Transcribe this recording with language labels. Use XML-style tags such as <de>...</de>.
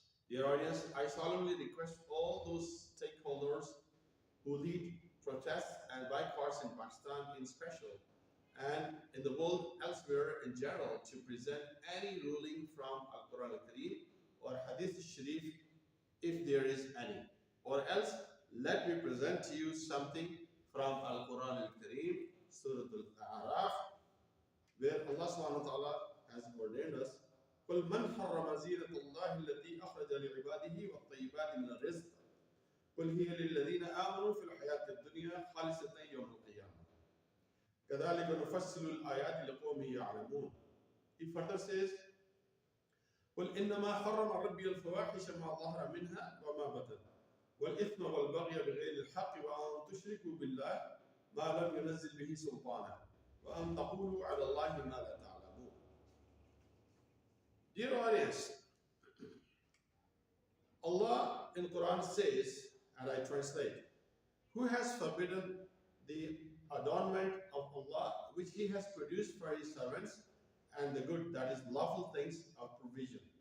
<en>Dear audience, I solemnly request all those stakeholders who lead protests and boycotts in Pakistan in special and in the world elsewhere in general to present any ruling from Al-Quran al-Kareem or Hadith al-Sharif if there is any. Or else, let me present to you something from Al-Quran al-Kareem, Surah Al-A'raf, where Allah subhanahu wa ta'ala has ordained us,</en> <ar>قُلْ مَنْ حَرَّمَ زِينَةَ اللَّهِ الَّتِي أَخْرَجَ لعباده والطيبات من الرزق قل هي للذين آمنوا في الحياة الدنيا خالصة يوم القيامة كذلك نفصل الآيات لقوم يعلمون.</ar> <en>He further says</en> <ar>قل إنما حرم ربي الفواحش ما ظهر منها وما بطن والإثم والبغي بغير الحق وأن تشركوا بالله ما لم ينزل به سلطانا وأن تقولوا على الله ما لا تعلمون.</ar> <en>Dear audience, Allah in Quran says, and I translate, who has forbidden the adornment of Allah which He has produced for His servants and the good, that is lawful things of provision.</en>